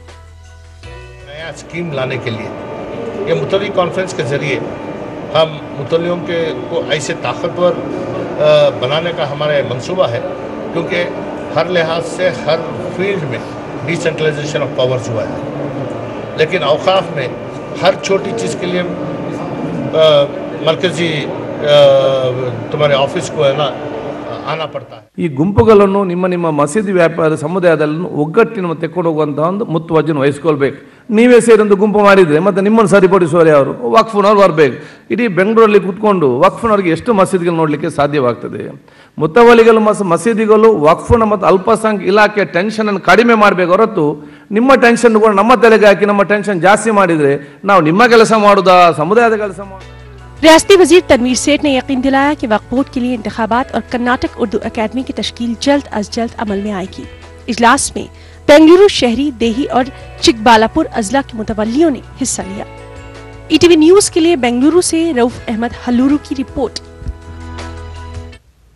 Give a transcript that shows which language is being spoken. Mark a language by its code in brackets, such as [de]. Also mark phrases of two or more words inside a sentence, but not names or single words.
[ur] نیا اسکیم لانے کے لیے یہ متلی کانفرنس کے ذریعے ہم متلیوں کو ایسے طاقتور بنانے کا ہمارا منصوبہ ہے، کیونکہ ہر لحاظ سے ہر فیلڈ میں [en] decentralization of powers [ur] ہوا ہے، لیکن اوقاف میں ہر چھوٹی چیز کے لیے مرکزی تمہارے آفس کو ہے نا آنا پڑتا ہے. [kn] ಈ ಗುಂಪುಗಳನ್ನು ನಿಮ್ಮ ಮಸೀದಿ ವ್ಯಾಪಾರ ಸಮುದಾಯದಲ್ಲಿ ಒಗ್ಗಟ್ಟಿನ ತೆಕ್ಕೊಂಡು ಹೋಗುವಂತ ಒಂದು ಮುತುವಜ್ಜಿನ ವಹಿಸಿಕೊಳ್ಳಬೇಕು. ನೀವೇ ಸೇರಿ ಒಂದು ಗುಂಪು ಮಾಡಿದ್ರೆ ಮತ್ತೆ ನಿಮ್ಮನ್ನು ಸರಿಪಡಿಸುವವರು ಯಾರು? ವಕ್ಫ್ನವರು ಬರಬೇಕು. ಇಡೀ ಬೆಂಗಳೂರಲ್ಲಿ ಕೂತ್ಕೊಂಡು ವಕ್ಫ್ನವರಿಗೆ ಎಷ್ಟು ಮಸೀದಿಗಳು ನೋಡಲಿಕ್ಕೆ ಸಾಧ್ಯವಾಗ್ತದೆ? ಮುತವಲ್ಲಿಗಳು ಮಸೀದಿಗಳು ವಕ್ಫ್ನ ಮತ್ತು ಅಲ್ಪಸಂಖ್ಯಾತ ಇಲಾಖೆ ಟೆನ್ಷನ್ ಅನ್ನು ಕಡಿಮೆ ಮಾಡಬೇಕು ಹೊರತು ನಿಮ್ಮ ಟೆನ್ಷನ್ ಕೂಡ ನಮ್ಮ ತಲೆಗೆ ಹಾಕಿ ನಮ್ಮ ಟೆನ್ಷನ್ ಜಾಸ್ತಿ ಮಾಡಿದ್ರೆ ನಾವು ನಿಮ್ಮ ಕೆಲಸ ಮಾಡುದಾ ಸಮುದಾಯದ ಕೆಲಸ ಮಾಡುದಾ? [ur] ریاستی وزیر تنویر سیٹھ نے یقین دلایا کہ وقف بورڈ کے لیے انتخابات اور کرناٹک اردو اکادمی کی تشکیل جلد از جلد عمل میں آئے گی. اجلاس میں بنگلورو شہری، دیہی اور چکبالاپور اضلاع کے متولیوں نے حصہ لیا. ای ٹی وی نیوز کے لیے بنگلورو سے رؤف احمد ہلورو کی رپورٹ.